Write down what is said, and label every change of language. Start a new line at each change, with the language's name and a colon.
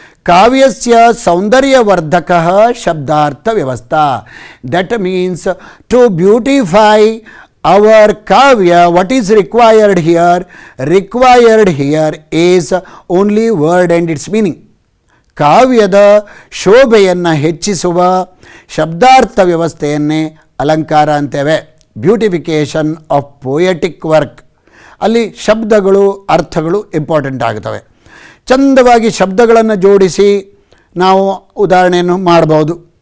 Sanskrit: ಕಾವ್ಯಸ್ಯ ಸೌಂದರ್ಯವರ್ಧಕ ಶಬ್ದಾರ್ಥ ವ್ಯವಸ್ಥಾ.
English: That means to beautify our kavya, what is required here? Required here is only word and its meaning.
Kannada: ಕಾವ್ಯದ ಶೋಭೆಯನ್ನು ಹೆಚ್ಚಿಸುವ ಶಬ್ದಾರ್ಥ ವ್ಯವಸ್ಥೆಯನ್ನೇ ಅಲಂಕಾರ ಅಂತೇವೆ.
English: Beautification of poetic work.
Kannada: ಅಲ್ಲಿ ಶಬ್ದಗಳು, ಅರ್ಥಗಳು ಇಂಪಾರ್ಟೆಂಟ್ ಆಗ್ತವೆ. ಚಂದವಾಗಿ ಶಬ್ದಗಳನ್ನು ಜೋಡಿಸಿ ನಾವು ಉದಾಹರಣೆಯನ್ನು ಮಾಡ್ಬೋದು.